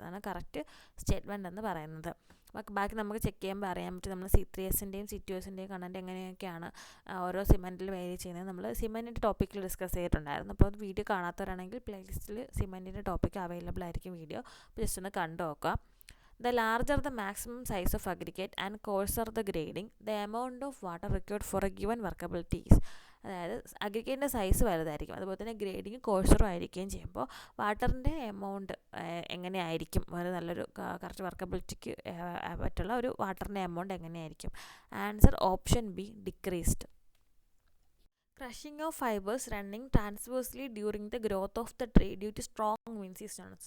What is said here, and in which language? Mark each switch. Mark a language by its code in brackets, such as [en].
[ml] അതാണ് correct statement എന്ന് പറയുന്നത്. ബാക്കി നമുക്ക് ചെക്ക് ചെയ്യുമ്പോൾ അറിയാൻ പറ്റും നമ്മൾ C3Sൻ്റെയും C2Sൻ്റെയും കണ്ടന്റ് എങ്ങനെയൊക്കെയാണ് ഓരോ സിമെൻറ്റിൽ വേരി ചെയ്യുന്നത്. നമ്മൾ സിമെൻറ്റിൻ്റെ ടോപ്പിക്കിൽ ഡിസ്കസ് ചെയ്തിട്ടുണ്ടായിരുന്നു. അപ്പോൾ അത് വീഡിയോ കാണാത്തവരാണെങ്കിൽ പ്ലേലിസ്റ്റിൽ സിമെൻറ്റിൻ്റെ ടോപ്പിക്ക് അവൈലബിൾ ആയിരിക്കും വീഡിയോ. അപ്പോൾ ജസ്റ്റ് ഒന്ന് കണ്ടു നോക്കാം. [en] The larger the maximum size of aggregate and coarser the grading, the amount of water required for a given workability is. [ml] അതായത് അഗ്രിഗേറ്റിൻ്റെ സൈസ് വലുതായിരിക്കും, അതുപോലെ തന്നെ ഗ്രേഡിങ് കോഴ്സറും ആയിരിക്കുകയും ചെയ്യുമ്പോൾ വാട്ടറിൻ്റെ എമൗണ്ട് എങ്ങനെയായിരിക്കും, ഒരു നല്ലൊരു കറക്റ്റ് വർക്കബിലിറ്റിക്ക് പറ്റുള്ള ഒരു വാട്ടറിൻ്റെ എമൗണ്ട് എങ്ങനെയായിരിക്കും? Answer option B decreased. [en] crushing of fibres running transversely during the growth of the tree due to strong winds is [ml] ആണ്.